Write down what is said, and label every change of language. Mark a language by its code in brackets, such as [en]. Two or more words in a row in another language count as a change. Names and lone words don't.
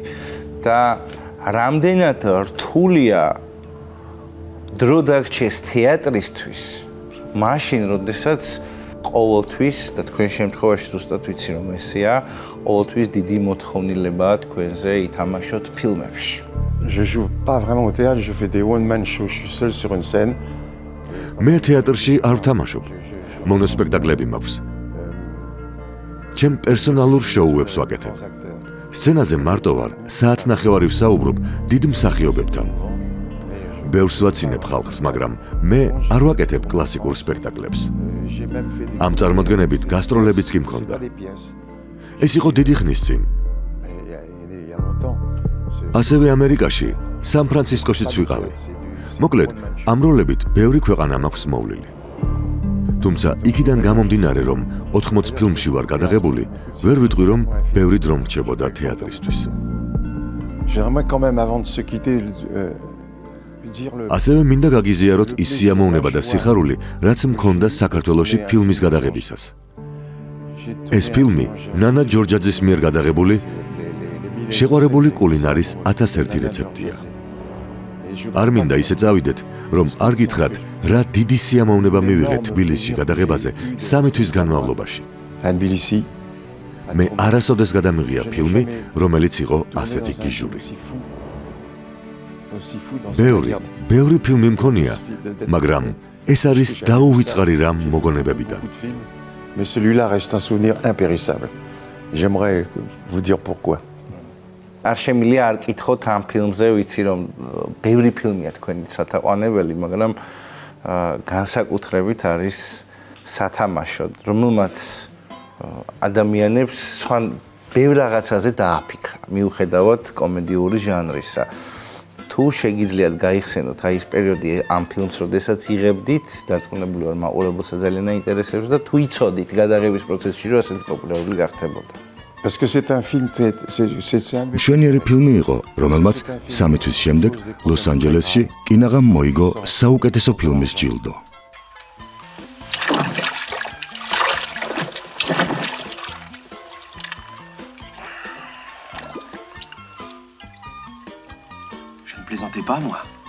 [ka] და რამდენად რთულია დრო დაგრჩეს თეატრისთვის, მაშინ, როდესაც ყოველთვის და თქვენ შემთხვევაში ზუსტად ვიცი, რომ ესეა, ყოველთვის დიდი მოთხოვნილებაა თქვენზე ითამაშოთ ფილმებში. [fr] Je joue pas vraiment au théâtre, je fais des [en] one-man shows, [fr] je suis seul sur une scène. [ka] მე თეატრში არ ვთამაშობ. მონოსპექტაკლები მაქვს. ჩემ პერსონალურ შოუებს ვაკეთებ. სცენაზე მარტო ვარ, საათნახევარი ვსაუბრობ დიდ მსახიობებთან. ბევრს ვაცინებ ხალხს, მაგრამ მე არ ვაკეთებ კლასიკურ სპექტაკლებს. ამ წარმოდგენებით გასტროლებიც კი მქონდა. ეს იყო დიდი ხნის წინ. ასევე ამერიკაში, სან-ფრანცისკოშიც ვიყავი. მოკლედ, ამ როლებით ბევრი ქვეყანა მაქვს მოვლილი. თუმცა იქიდან გამომდინარე, რომ 80 ფილმში ვარ გადაღებული, ვერ ვიტყვი, რომ ბევრი დრო მრჩებოდა თეატრისთვის. [fr] J'aimerais quand même avant de se quitter dire le [ka] ასევე მინდა გაგიზიაროთ ის სიამოვნება და სიხარული, რაც მქონდა საქართველოში ფილმის გადაღებისას. ეს ფილმი ნანა ჯორჯაძის მიერ გადაღებული შეყვარებული კულინარის 1001 რეცეპტია. არ მინდა ისე წავიდეთ, რომ არ გითხრათ, რა დიდი სიამოვნება მივიღეთ თბილისში გადაღებაზე 3 თვის განმავლობაში. [fr] à Tbilissi. [ka] მე არასოდეს გადამიღია ფილმი, რომელიც იყო ასეთი გიჟური. ბევრი ფილმი მქონია, მაგრამ ეს არის დაუვიწყარი რამ მოგონებებიდან. [fr] Mais celui-là reste un souvenir impérissable. J'aimerais vous dire pourquoi. [ka] არ შემიძლია არ კითხოთ ამ ფილმზე, ვიცი რომ ბევრი ფილმია თქვენი სათაყვანებელი, მაგრამ განსაკუთრებით არის სათამაშო, რომელმაც ადამიანებს სხვა ბევრ რაღაცაზე დააფიქრა, მიუხედავად კომედიური ჟანრისა. თუ შეგიძლიათ გაიხსენოთ აი ეს პერიოდი ამ ფილმს, როდესაც იღებდით, დარწმუნებული ვარ მაყურებელს ძალიან აინტერესებს და თუ იცოდით გადაღების პროცესში, რომ ასეთი პოპულარული გახდებოდა. [fr] Parce que c'est un film c'est un [ka] მშვენიერი ფილმი იყო, რომელმაც 3 თვის შემდეგ ლოს-ანჯელესში კინაღამ მოიგო საუკეთესო ფილმის ჯილდო. [fr] Je ne plaisantais pas, moi.